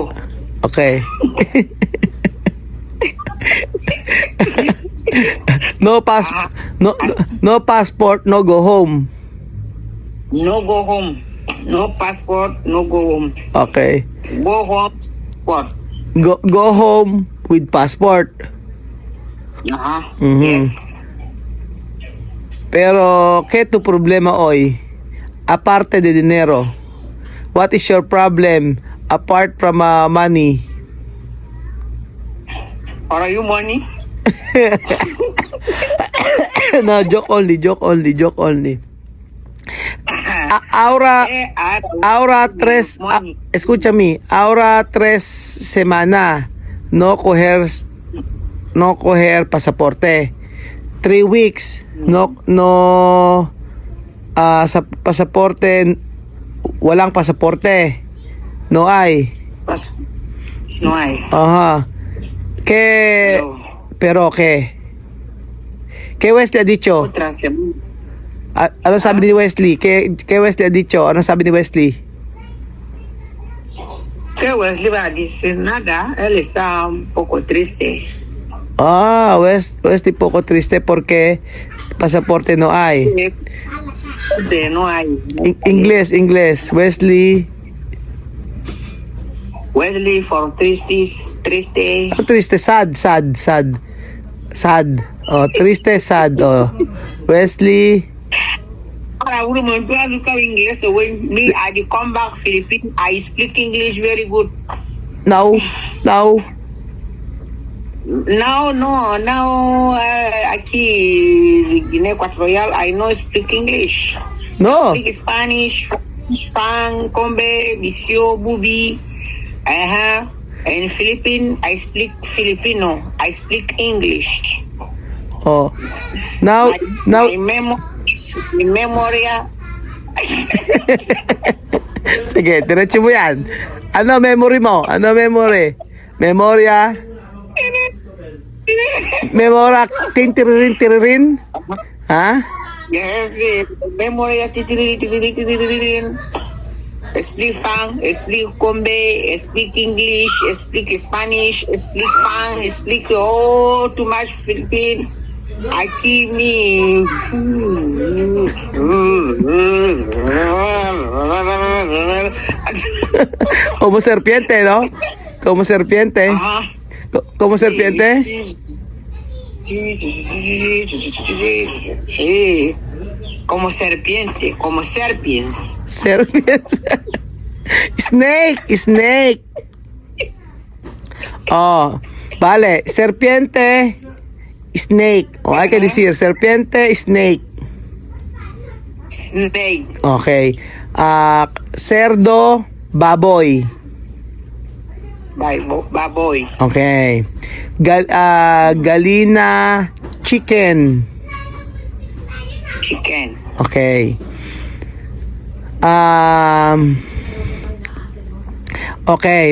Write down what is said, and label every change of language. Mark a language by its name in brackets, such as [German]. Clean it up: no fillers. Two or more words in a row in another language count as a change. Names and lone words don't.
[English] Okay. No passport, no go home. No go home. No passport, no go home. Okay. Go home, passport. Go home with passport. Mhm. Yes. [Spanish] Pero ¿qué tu problema hoy? Aparte de dinero. [English] What is your problem apart from money? Are you money? No, joke only. [Spanish] Ahora tres, escúchame, ahora 3 semana no coger pasaporte. [Filipino] 3 weeks sa pasaporte, walang pasaporte. [Spanish] No hay. No hay. Ajá. ¿Qué? Pero ¿qué? ¿Qué Wesley ha dicho? Otra semana. [Filipino] Ano sabi ni Wesley? [Spanish] ¿Qué Wesley ha dicho? [Filipino] Ano sabi ni Wesley? [Spanish] Que Wesley va a decir nada. Él está un poco triste. Ah, Wesley poco triste porque pasaporte no hay. No hay. Inglés. [English] Wesley for triste. [Filipino] Ano triste? Sad. Oh, triste, sad. Oh. Wesley. [Spanish] Ahora uno me empieza a buscar inglés. [English] When me I come back Philippines, I speak English very good. Now. Now, [Spanish] aquí Guinea Ecuatorial, [English] I know speak English. No. Speak Spanish, Fang, Combe, Visio, Bubi. In Philippines, I speak Filipino. I speak English. Oh. Now. My memory. [Filipino] Sige, diretso mo yan. Ano memory mo? Memorya. Memora tiririn. Ha? [English] Yes, memory. Speak Fang, speak Combe, speak English, speak Spanish, speak Fang, speak too much Philippine. [Spanish] Aquí mi Como serpiente, ¿no? Como serpiente. Como serpiente. Sí. Como serpiente, como serpiens. Serpiente. Snake. Oh, vale. Serpiente, snake. O, hay que decir serpiente, snake. [English] Snake. Okay. Cerdo, [Filipino] baboy. Baboy. [English] Okay. Galina, chicken. Chicken. Okay. Okay.